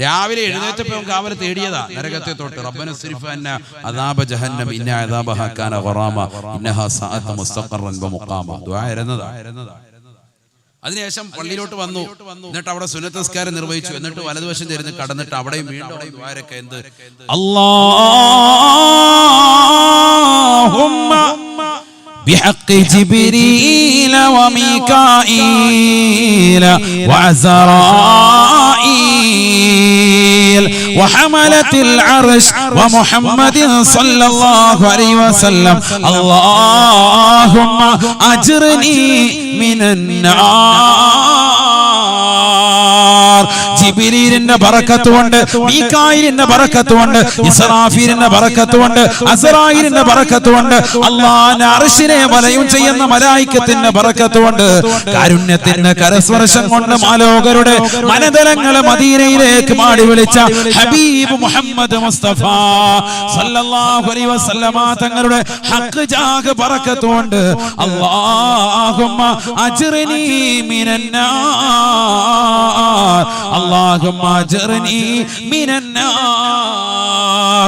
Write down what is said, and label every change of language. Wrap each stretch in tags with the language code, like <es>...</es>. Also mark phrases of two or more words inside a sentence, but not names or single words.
<ml>രാവിലെ എഴുന്നേറ്റപ്പോൾ കാവൽ തേടിയതാ നരകത്തെ തൊട്ട്.</ml> <ar>ربنا اصرف عنا عذاب جهنم إن عذابها كان غراما إنها ساءت مستقرا ومقاما.</ar> <ml>ദുആ ഇരുന്നതാ. അതിനുശേഷം പള്ളിയിലോട്ട് വന്നു. എന്നിട്ട് അവിടെ സുന്നത്ത് നിസ്കാരം നിർവഹിച്ചു. എന്നിട്ട് വലതുവശം തിരിഞ്ഞ് കടന്നിട്ട് അവിടെയും വീണ്ടും ദ്വാരൊക്കെ എന്ത്</ml> <ar>അല്ലാഹുമ്മ بحق جبريل وميكائيل وعزرائيل وحملة العرش ومحمد صلى الله عليه وسلم اللهم أجرني من النار.</ar> <ml>ജിബ്രീലിന്റെ ബറക്കത്ത് കൊണ്ട്, മീകായിലിന്റെ ബറക്കത്ത് കൊണ്ട്, ഇസ്രാഫീലിന്റെ ബറക്കത്ത് കൊണ്ട്, അസ്റായിലിന്റെ ബറക്കത്ത് കൊണ്ട്, അല്ലാഹുവിന്റെ അർശിനെ വലയം ചെയ്യുന്ന മലായികത്തിന്റെ ബറക്കത്ത് കൊണ്ട്, കാരുണ്യത്തിന്റെ കരസ്പർശം കൊണ്ട് മാലോകരുടെ മനതലങ്ങളെ മദീനയിലേക്ക് മാടി വിളിച്ച ഹബീബ് മുഹമ്മദ് മുസ്തഫ</ml> <ar>صلى الله عليه وسلم</ar> <ml>തങ്ങളുടെ ഹഖ് ജാഗ് ബറക്കത്ത് കൊണ്ട്</ml> <ar>اللهم أجرني من النار اللهم أجرني من النار.</ar>